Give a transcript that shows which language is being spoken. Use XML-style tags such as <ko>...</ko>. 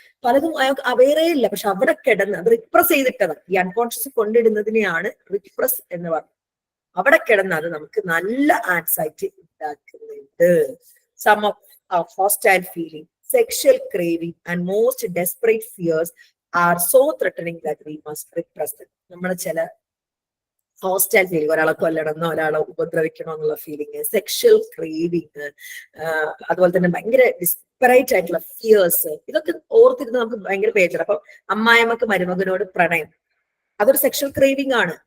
<ml>പലതും അയാൾക്ക് അവയറേ ഇല്ല, പക്ഷെ അവിടെ കിടന്ന് അത് റിപ്രസ് ചെയ്തിട്ടത്, ഈ അൺകോൺഷ്യസ് കൊണ്ടിടുന്നതിനെയാണ് റിപ്രസ് എന്ന് പറയുന്നത്. അവിടെ കിടന്ന് അത് നമുക്ക് നല്ല ആൻസൈറ്റി ഉണ്ടാക്കുന്നുണ്ട്.</ml> <en>Some of our hostile feeling, sexual craving and most desperate fears are so threatening that we must repress them.</en> <ml>നമ്മുടെ ചില ഹോസ്റ്റൈൽ ഫീലിംഗ്, ഒരാളെ കൊല്ലണമെന്നോ ഒരാളെ ഉപദ്രവിക്കണോ എന്നുള്ള ഫീലിംഗ്, സെക്ഷൽ ക്രേവിങ്, അതുപോലെ തന്നെ ഭയങ്കര ഡിസ്പറേറ്റ് ആയിട്ടുള്ള ഫിയേഴ്സ്, ഇതൊക്കെ ഓർത്തിരുന്ന് നമുക്ക് ഭയങ്കര പേജർ. അപ്പൊ അമ്മായിമ്മക്ക് മരുമകനോട് പ്രണയം, അതൊരു സെക്ഷൽ ക്രേവിംഗ് ആണ്.</ml>